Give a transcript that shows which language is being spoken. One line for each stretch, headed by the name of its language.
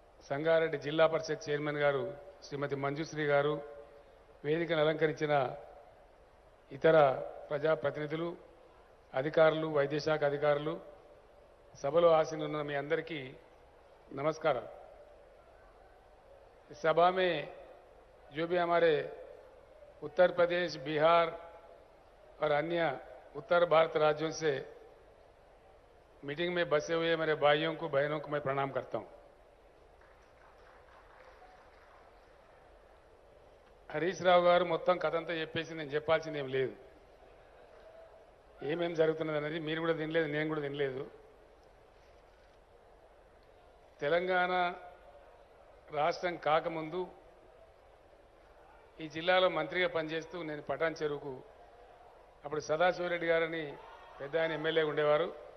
Telugu: సంగారెడ్డి జిల్లా పరిషత్ చైర్మన్ గారు శ్రీమతి మంజుశ్రీ గారు, వేదికను అలంకరించిన ఇతర ప్రజాప్రతినిధులు, అధికారులు, వైద్యశాఖ అధికారులు, సభలో ఆసీనున్న మీ అందరికీ नमस्कार।
Hindi: इस सभा में जो भी हमारे उत्तर प्रदेश, बिहार और अन्य उत्तर भारत राज्यों से मीटिंग में बसे हुए मेरे भाइयों को, बहनों को मैं प्रणाम करता हूं।
Telugu: హరీష్ రావు గారు మొత్తం కథంతా చెప్పేసి నేను చెప్పాల్సింది ఏం లేదు. ఏమేం జరుగుతున్నది అనేది మీరు కూడా వినలేదు, నేను కూడా వినలేదు. తెలంగాణ రాష్ట్రం కాకముందు ఈ జిల్లాలో మంత్రిగా పనిచేస్తూ నేను పటాన్ చెరువుకు, అప్పుడు సదాశివరెడ్డి గారని పెద్ద ఆయన ఎమ్మెల్యే ఉండేవారు.